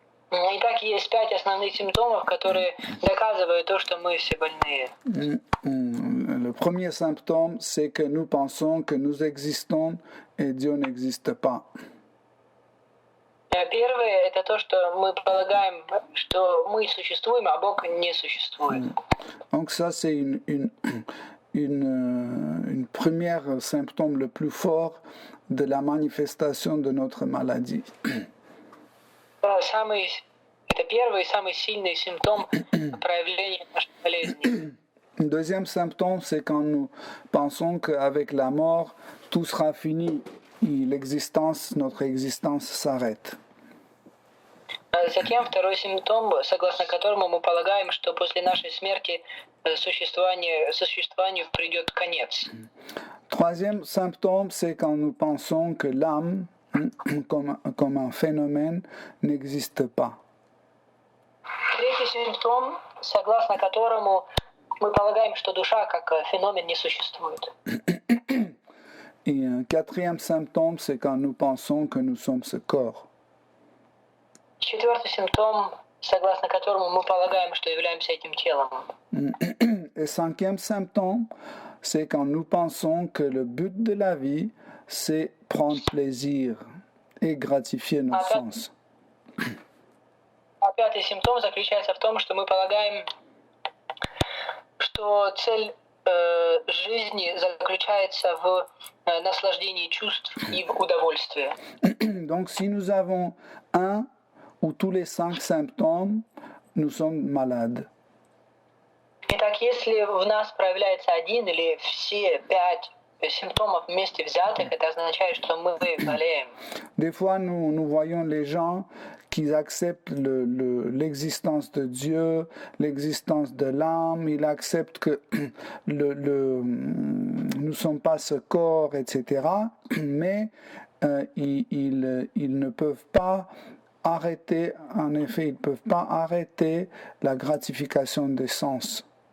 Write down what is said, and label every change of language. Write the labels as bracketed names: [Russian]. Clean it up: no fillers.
[Russian] Итак, есть 5 основных симптомов, которые доказывают то, что мы все больные. [French] Le premier symptôme, c'est que nous pensons que nous existons et Dieu n'existe pas. [Russian] Первое – это то, что мы полагаем, что мы существуем, а Бог не существует. [French] Donc ça, c'est une première symptôme le plus fort de la manifestation de notre maladie. [Russian] Это первый и самый сильный симптом проявления нашей болезни. [French] Deuxième symptôme, c'est quand nous pensons qu'avec la mort, tout sera fini et notre existence s'arrête. [Russian] Затем второй симптом, согласно которому мы полагаем, что после нашей смерти существованию придет конец. [French] Troisième symptôme, c'est quand nous pensons que l'âme, comme un phénomène, n'existe pas. [Russian] Третий симптом, согласно которому мы полагаем, что душа как феномен не существует. [French] Et un quatrième symptôme, c'est quand nous pensons que nous sommes ce corps. [Russian] Четвертый симптом, согласно которому мы полагаем, что являемся этим телом. [French] Et cinquième symptôme, c'est quand nous pensons que le but de la vie, c'est prendre plaisir et gratifier nos sens. [Russian] А пятый симптом заключается в том, что мы полагаем, что цель жизни заключается в наслаждении чувств и в удовольствии. [French] Donc si nous avons un ou tous les 5 symptômes, nous sommes malades. [Russian] Итак, если в нас проявляется один или все 5 симптомов вместе взятых, это означает, что мы болеем. [French] Des fois, nous voyons les gens qui acceptent l'existence de Dieu, l'existence de l'âme, ils acceptent que nous ne sommes pas ce corps, etc. Mais ils ne peuvent pas arrêter, en effet, ils ne peuvent pas arrêter la gratification des sens.